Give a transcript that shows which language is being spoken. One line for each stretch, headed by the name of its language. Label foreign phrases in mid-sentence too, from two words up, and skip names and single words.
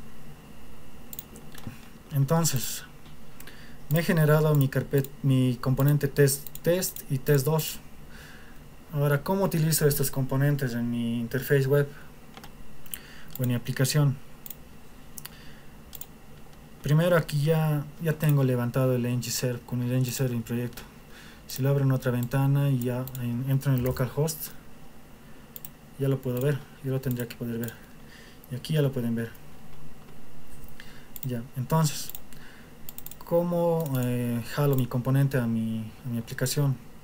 Spanish: Entonces me he generado mi componente test y test2. Ahora, ¿cómo utilizo estos componentes en mi interface web o en mi aplicación? Primero, aquí ya tengo levantado el ng-serve con el ng-serve en proyecto. Si lo abro en otra ventana y ya entro en el localhost, ya lo puedo ver. Yo lo tendría que poder ver. Y aquí ya lo pueden ver. Ya, entonces, ¿cómo jalo mi componente a mi aplicación?